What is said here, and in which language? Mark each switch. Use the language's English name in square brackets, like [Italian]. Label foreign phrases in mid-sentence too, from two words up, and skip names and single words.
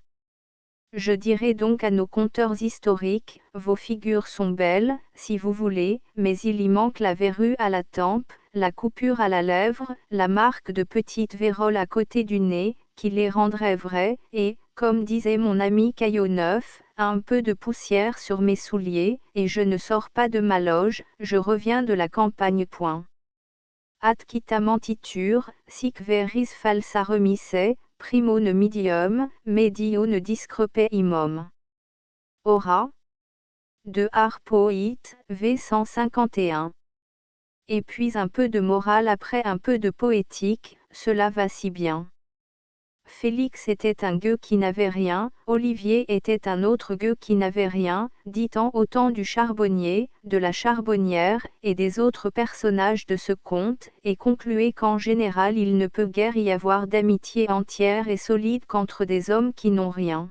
[French] Je dirai donc à nos conteurs historiques, vos figures sont belles, si vous voulez, mais il y manque la verrue à la tempe, la coupure à la lèvre, la marque de petite vérole à côté du nez, qui les rendrait vraies, et, comme disait mon ami Caillot-Neuf, un peu de poussière sur mes souliers, et je ne sors pas de ma loge, je reviens de la campagne. Point. [Latin] At quittamentitur, sic veris falsa remise, primo ne medium, medio ne discrepe imum. [French] Ora. De Harpoit, v 151. Et puis un peu de morale après un peu de poétique, cela va si bien. Félix était un gueux qui n'avait rien, Olivier était un autre gueux qui n'avait rien, dit-on au temps du charbonnier, de la charbonnière, et des autres personnages de ce conte, et concluait qu'en général il ne peut guère y avoir d'amitié entière et solide qu'entre des hommes qui n'ont rien.